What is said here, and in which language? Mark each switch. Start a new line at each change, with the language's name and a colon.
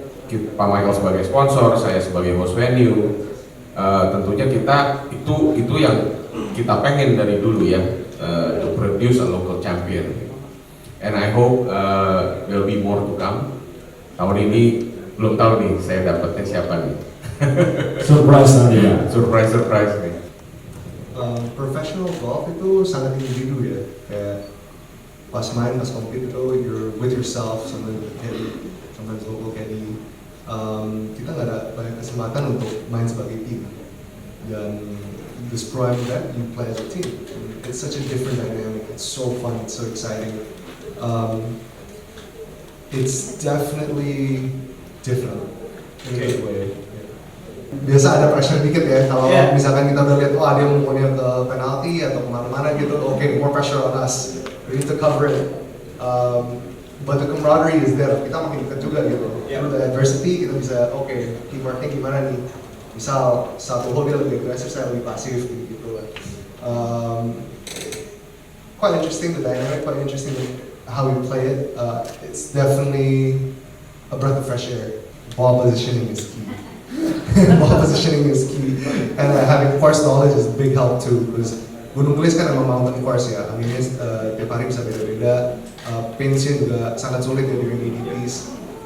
Indonesian: Pak Michael sebagai sponsor, saya sebagai host venue. Tentunya kita itu yang kita pengen dari dulu ya,
English: to produce a local champion. And I hope there will be more to come.
Indonesian: Tahun ini belum tahu nih saya dapetnya siapa nih. Surprise nanti ya. Surprise nih. Professional golf itu sangat individu ya. Kayak pas compete itu
English: you're with yourself, sometimes with caddy, sometimes local caddy.
Indonesian: Kita nggak ada banyak kesempatan untuk main sebagai tim.
English: Dan this pro event you play as a team. It's such a different dynamic. It's so fun. It's so exciting. It's definitely different in a good way.
Indonesian: Biasa ada pressure dikit ya kalau misalkan kita udah lihat dia mau ke penalti atau kemana-mana gitu,
English: more pressure on us, we need to cover it, but the camaraderie is there,
Indonesian: kita makin dekat juga gitu.
English: Through the adversity
Indonesian: kita bisa teamworknya gimana nih, misal satu hole dia lebih agresif, saya lebih pasif gitu.
English: Quite interesting the dynamic, quite interesting how we play it. It's definitely a breath of fresh air. Ball positioning is key. Ball positioning is key, and having course knowledge is a big help too.
Indonesian: Because Gunung Gelis kan emang mountain course ya, anginnya tiap hari bisa beda-beda. Pinsnya juga sangat sulit ya dengan DDPs.